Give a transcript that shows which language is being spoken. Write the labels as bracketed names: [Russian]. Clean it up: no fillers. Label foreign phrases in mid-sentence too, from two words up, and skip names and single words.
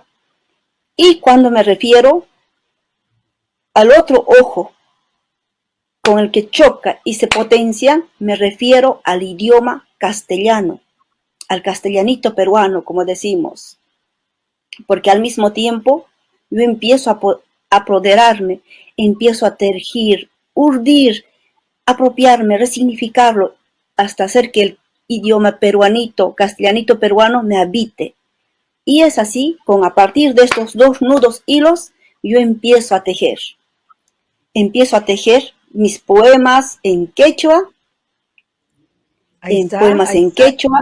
[Spanish] Y cuando me refiero al otro ojo con el que choca y se potencia, me refiero al idioma castellano, al castellanito peruano, como decimos. Porque al mismo tiempo yo empiezo a apoderarme, empiezo a tergir, urdir, apropiarme, resignificarlo, hasta hacer que el idioma peruanito, castellanito peruano me habite. Y es así, a partir de estos dos nudos hilos, yo empiezo a tejer. Empiezo a tejer mis poemas en quechua, en quechua.